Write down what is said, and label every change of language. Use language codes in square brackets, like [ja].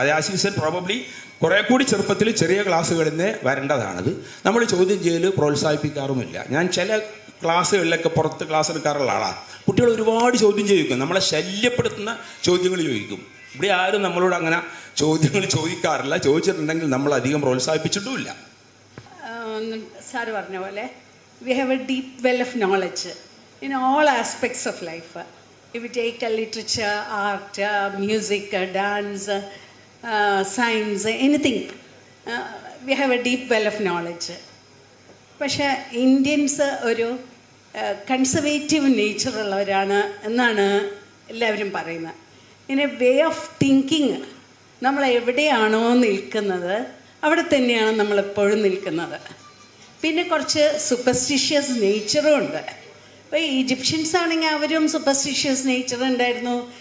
[ml] അത് as probably കുറേ കൂടി ചെറുപ്പത്തിൽ ചെറിയ ക്ലാസ്സുകളിൽ നിന്ന് വരേണ്ടതാണത്. നമ്മൾ ചോദ്യം ചെയ്യൽ പ്രോത്സാഹിപ്പിക്കാറുമില്ല. ഞാൻ ചില ക്ലാസ്സുകളിലൊക്കെ പുറത്ത് ക്ലാസ് എടുക്കാറുള്ള ആളാണ്. കുട്ടികൾ ഒരുപാട് ചോദ്യം ചോദിക്കും, നമ്മളെ ശല്യപ്പെടുത്തുന്ന ചോദ്യങ്ങൾ ചോദിക്കും. ഇവിടെ ആരും നമ്മളോട് അങ്ങനെ ചോദ്യങ്ങൾ ചോദിക്കാറില്ല. ചോദിച്ചിട്ടുണ്ടെങ്കിൽ നമ്മൾ അധികം പ്രോത്സാഹിപ്പിച്ചിട്ടുമില്ല. സാറ് പറഞ്ഞ പോലെ [en] we have a deep well of knowledge in all aspects of life. If we take literature, art, music, dance, science, anything, we have a deep well of knowledge. [ml] പക്ഷേ ഇന്ത്യൻസ് ഒരു കൺസർവേറ്റീവ് നേച്ചറുള്ളവരാണ് എന്നാണ് എല്ലാവരും പറയുന്നത്. ഇങ്ങനെ way of thinking, നമ്മൾ എവിടെയാണോ നിൽക്കുന്നത് അവിടെ തന്നെയാണ് നമ്മളെപ്പോഴും നിൽക്കുന്നത്. പിന്നെ കുറച്ച് സൂപ്പർസ്റ്റിഷ്യസ് നേച്ചറും ഉണ്ട്. ഇപ്പോൾ ഈജിപ്ഷ്യൻസ് ആണെങ്കിൽ അവരും സൂപ്പർസ്റ്റിഷ്യസ് നേച്ചർ ഉണ്ടായിരുന്നു.